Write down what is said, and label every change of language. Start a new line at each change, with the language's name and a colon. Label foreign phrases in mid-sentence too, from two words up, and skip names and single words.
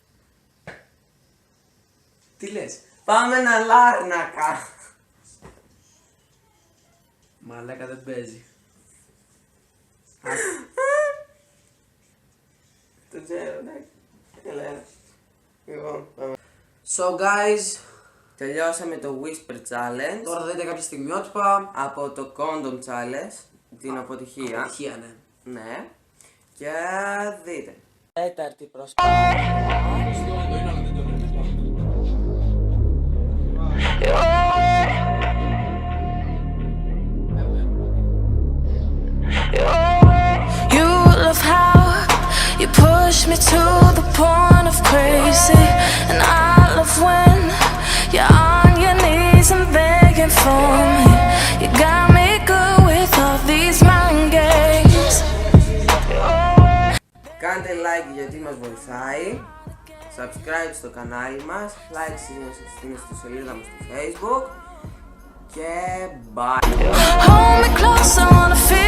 Greek: Τι λες. Πάμε να λάρνακα. Μαλάκα δεν παίζει. Το ξέρω, εντάξει. Έλα. Λοιπόν, πάμε.
English: So guys,
Greek: Τελειώσαμε το Whisper Challenge τώρα θα δείτε κάποια στιγμιότυπα. από το Condom Challenge, την αποτυχία. Ατυχία, ναι. Ναι. Και δείτε. Τέταρτη προσπάθεια.
English: You love how you push me to the point of crazy, and I love when you're on your knees and begging for me. You got me good with all these mind games.
Greek: Κάντε like γιατί μας βοηθάει. Subscribe στο κανάλι μας. Like στην ιστοσελίδα μας στο Facebook. Και bye.
English: Hold me close, I wanna feel